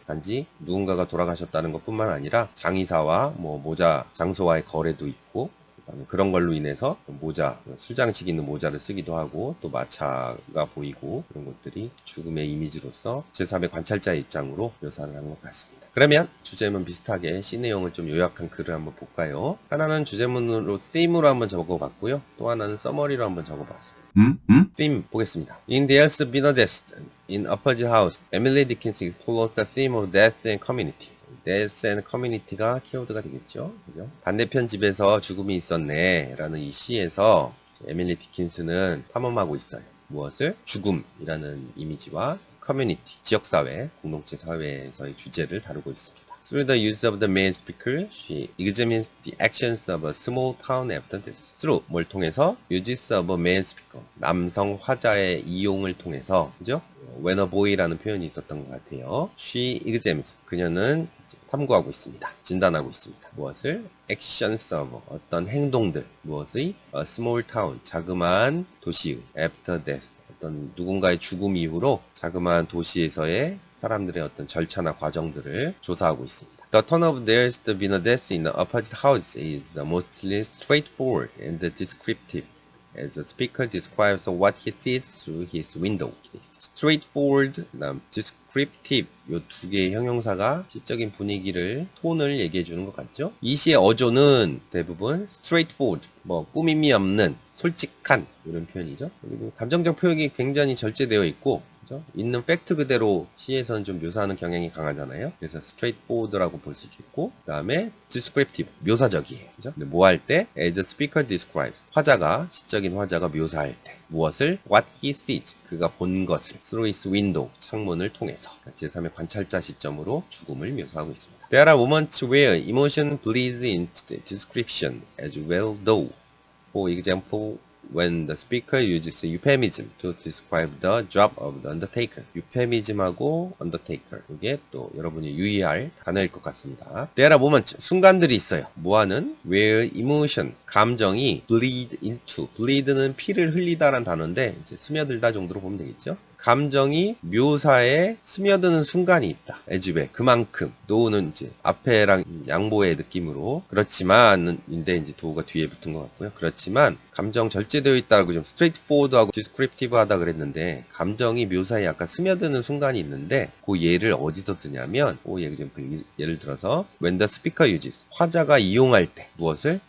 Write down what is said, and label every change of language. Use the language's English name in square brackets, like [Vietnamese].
[Korean] 단지 누군가가 돌아가셨다는 것뿐만 아니라 장의사와 모자 장소와의 거래도 있고, 그런 걸로 인해서 모자, 술장식 있는 모자를 쓰기도 하고, 또 마차가 보이고, 그런 것들이 죽음의 이미지로서 제3의 관찰자의 입장으로 묘사를 한 것 같습니다. 그러면 주제문 비슷하게 C 내용을 좀 요약한 글을 한번 볼까요? 하나는 주제문으로 theme으로 한번 적어봤고요. 또 하나는 summary로 한번 적어봤습니다. theme 보겠습니다. [English] In There's Been a Death in Upper House, Emily Dickinson explores the theme of death and community. death and community [Korean] 가 키워드가 되겠죠. 그죠? 반대편 집에서 죽음이 있었네 라는 이 시에서 에밀리 디킨스는 탐험하고 있어요. 무엇을? 죽음이라는 이미지와 커뮤니티, 지역사회, 공동체 사회에서의 주제를 다루고 있습니다. [English] Through the use of the main speaker, she examines the actions of a small town after death. [Korean] Through, 뭘 통해서? [English] Uses of a main speaker. [Korean] 남성 화자의 이용을 통해서, 그죠? [English] When a boy [Korean] 라는 표현이 있었던 것 같아요. [English] She examines. [Korean] 그녀는 탐구하고 있습니다. 진단하고 있습니다. 무엇을? [English] Actions of. [Korean] 어떤 행동들. 무엇의? [English] A small town. [Korean] 자그마한 도시의. [English] After death. [Korean] 어떤 누군가의 죽음 이후로 자그마한 도시에서의 사람들의 어떤 절차나 과정들을 조사하고 있습니다. [English] The tone of there's been a death in the opposite house is mostly straightforward and descriptive, as the speaker describes what he sees through his window. [Korean] straightforward, descriptive 이 두 개의 형용사가 시적인 분위기를, 톤을 얘기해 주는 것 같죠? 이 시의 어조는 대부분 straightforward, 뭐 꾸밈이 없는, 솔직한 이런 표현이죠. 그리고 감정적 표현이 굉장히 절제되어 있고, 그죠? 있는 팩트 그대로 시에서는 좀 묘사하는 경향이 강하잖아요. 그래서 straightforward라고 볼 수 있겠고, 그 다음에 descriptive, 묘사적이에요. 그죠? 근데 뭐 할 때? [English] As a speaker describes, [Korean] 화자가, 시적인 화자가 묘사할 때. 무엇을? [English] What he sees, [Korean] 그가 본 것을. [English] Through his window, [Korean] 창문을 통해서. 제3의 관찰자 시점으로 죽음을 묘사하고 있습니다. [English] There are moments where emotion bleeds into the description as well though. For example, when the speaker uses euphemism to describe the job of the undertaker. [Korean] euphemism하고 undertaker. 이게 또 여러분이 유의할 단어일 것 같습니다. [English] There are moments, [Korean] 순간들이 있어요. 뭐하는? [English] Where emotion, [Korean] 감정이 [English] bleed into. [Korean] bleed는 피를 흘리다란 단어인데 이제 스며들다 정도로 보면 되겠죠. 감정이 묘사에 스며드는 순간이 있다. [English] as well. [Korean] 그만큼. 노우는 이제 앞에랑 양보의 느낌으로 그렇지만인데 이제 도우가 뒤에 붙은 것 같고요. 그렇지만 감정 절제되어 있다고 좀 straightforward하고 descriptive하다 그랬는데 감정이 묘사에 약간 스며드는 순간이 있는데 그 예를 어디서 드냐면 예를 들어서 [English] when the speaker uses [Korean] 화자가 이용할 때 무엇을?